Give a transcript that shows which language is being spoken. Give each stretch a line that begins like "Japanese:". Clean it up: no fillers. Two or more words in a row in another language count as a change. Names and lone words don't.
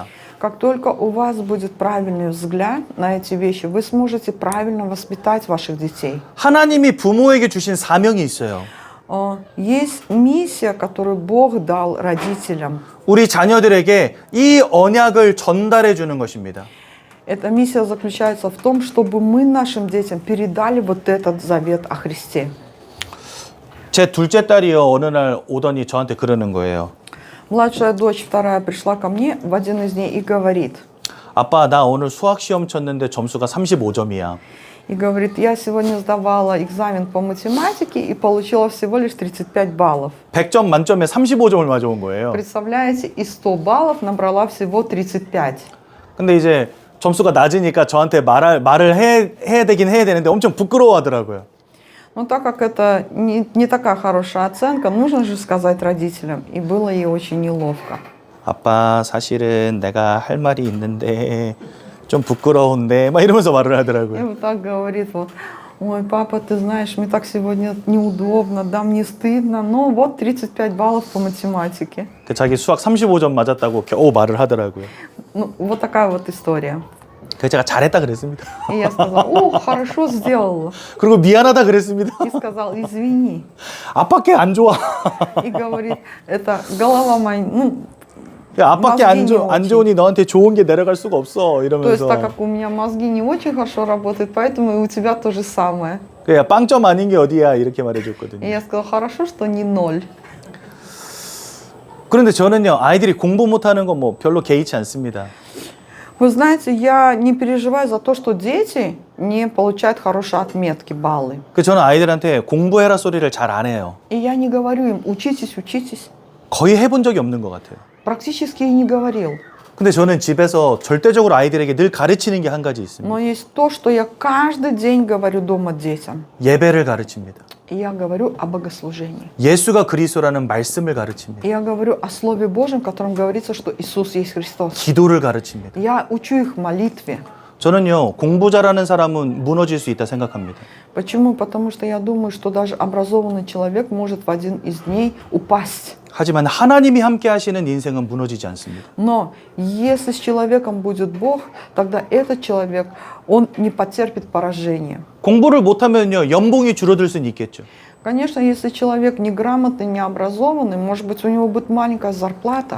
Russian: Как только у вас будет правильный взгляд на эти вещи, вы сможете правильно воспитать ваших детей.
Korean: 하나님이 부모에게 주신 사명이 있어요.
Russian: Есть миссия, которую Бог дал родителям.
Korean: 우리 자녀들에게 이 언약을 전달해 주는 것입니다.
Russian: Эта миссия заключается в том, чтобы мы нашим детям передали вот этот завет о Христе.
Korean: 제 둘째 딸이요, 어느 날 오더니 저한테 그러는 거예요.
Russian: Младшая дочь, вторая, пришла ко мне в один из дней и говорит,
Korean: 아빠, 나 오늘 수학 시험 쳤는데 점수가 35점이야.
Russian: и говорит, я сегодня сдавала экзамен по математике и получила всего лишь 35 баллов.
Korean: 100점 만점에 35점을 맞아온 거예요.
Russian: Представляете, из 100 баллов набрала всего 35.
Korean: 근데 이제 점수가 낮으니까 저한테 말을 해야 되긴 해야 되는데 엄청 부끄러워하더라고요.
Russian: Но так как это не такая хорошая оценка, нужно же сказать родителям. И было ей очень неловко.
Korean: 아빠, 사실은 내가 할 말이 있는데 좀 부끄러운데 막 이러면서 말을
Russian: И
Korean: 하더라고요.
Russian: вот так говорит, вот, ой, папа, ты знаешь, мне так сегодня неудобно, да, мне стыдно, но вот 35 баллов по математике.
Korean: 자기 수학 35점 맞았다고 겨우 말을 하더라고요.
Russian: Ну, вот такая вот история.
Korean: 그래서 제가 잘했다 그랬습니다.
Russian: И я сказала, о, хорошо сделала.
Korean: 그리고 미안하다 그랬습니다.
Russian: И сказал, извини.
Korean: 아빠께 안 좋아.
Russian: И говорит, это голова моя, ну,
Korean: 야, 아빠께 안 좋으니 너한테 좋은 게 내려갈 수가 없어.
Russian: то есть
Korean: 이러면서.
Russian: так как у меня мозги не очень хорошо работают, поэтому и у тебя то же самое.
Korean: 야, 빵점 아닌 게 어디야 이렇게
Russian: И
Korean: 말해줬거든요.
Russian: я сказала, хорошо, что не 0.
Korean: 그런데 저는요, 아이들이 공부 못하는 거 뭐 별로 개의치 않습니다.
Russian: Вы знаете, я не переживаю за то, что дети не получают хорошие отметки, баллы.
Korean: 그 저는 아이들한테 공부해라 소리를 잘 안 해요.
Russian: И я не говорю им, учитесь, учитесь.
Korean: 거의 해본 적이 없는 것 같아요.
Russian: Практически и не говорил.
Korean: 근데 저는 집에서 절대적으로 아이들에게 늘 가르치는 게 한 가지 있습니다.
Russian: Но есть то, что я каждый день говорю дома детям.
Korean: 예배를 가르칩니다.
Russian: И я говорю о богослужении.
Korean: 예수가 그리스도라는 말씀을 가르칩니다.
Russian: И я говорю о Слове Божьем, в котором говорится, что Иисус есть Христос.
Korean: 기도를 가르칩니다.
Russian: Я учу их молитве.
Korean: 저는요, 공부 잘하는 사람은 무너질 수 있다 생각합니다.
Russian: Почему? Потому что я думаю, что даже образованный человек может в один из дней упасть.
Korean: 하지만 하나님이 함께 하시는 인생은 무너지지 않습니다.
Russian: Но если с человеком будет Бог, тогда этот человек, он не потерпит поражения.
Korean: 공부를 못하면요, 연봉이 줄어들 수는 있겠죠.
Russian: Конечно, если человек неграмотный, необразованный, может быть, у него будет маленькая зарплата.